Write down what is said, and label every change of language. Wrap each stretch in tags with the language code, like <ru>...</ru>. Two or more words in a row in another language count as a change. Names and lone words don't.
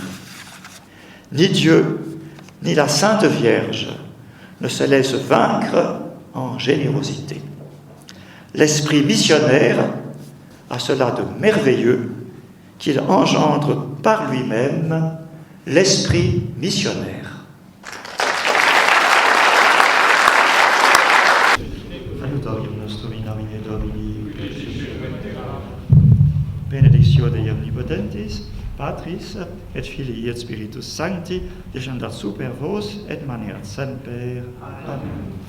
<fr>Ni Dieu, ni la Sainte Vierge ne se laissent vaincre en générosité. L'esprit missionnaire a cela de merveilleux qu'il engendre par lui-même l'esprit missionnaire.</fr> <la>Benedictio Dei omnipotens omnipotentis, Patris, et Filii, et Spiritus Sancti, descendat super vos, et maneat semper. Amen.</la>